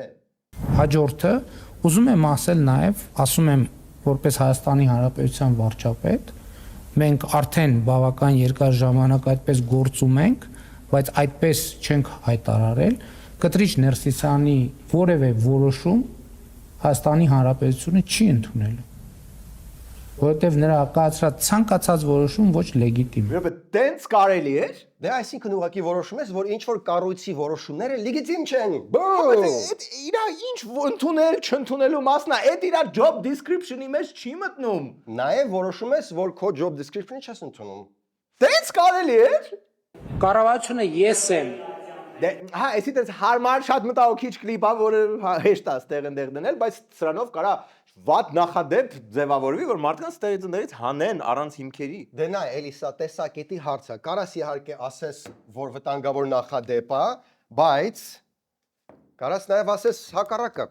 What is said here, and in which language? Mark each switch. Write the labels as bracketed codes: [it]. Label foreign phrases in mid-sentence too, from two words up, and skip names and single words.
[hy] Հաջորդը ուզում եմ ասել նաև, ասում եմ որպես Հայաստանի Հանրապետության վարչապետ, մենք արդեն բավական երկար ժամանակ այդպես գործում ենք, բայց այդպես չենք հայտարարել, կտրիչ Ներսիսյանի որևէ որոշում Հայաստանի Հանրապետությունը չի ընդունելու, որովհետև նրա կայացրած ցանկացած որոշում ոչ լեգիտիմ է։ Որովհետև տենց կարելի է։ Դե այսինքն ուղղակի որոշում ես, որ ինչ որ կառույցի որոշումները լեգիտիմ չեն։ Այդ իրա ինչ ընդունել, չընդունելու մասն է, այդ իրա [en] job description- [hy] ի մեջ չի մտնում։ Նաև որոշում ես, որ քո [en] job description- [hy] ը չես ընդունում։ Տենց կարելի է։ Կառավարությունը ես եմ։ Դե հա, այսինքն հարմար շատ մտահոգիչ կլիպ է, որը հեշտ է ստեղ-ընդեղ դնել, բայց սրանով կարա վատ նախադեպ ձևավորվի, որ մարդկանց ստերից հանեն առանց հիմքերի։ Դե նա էլի սա տեսակետի հարց է։ Կարաս իհարկե ասես, որ վտանգավոր նախադեպ է, բայց կարաս նաև ասես հակառակը։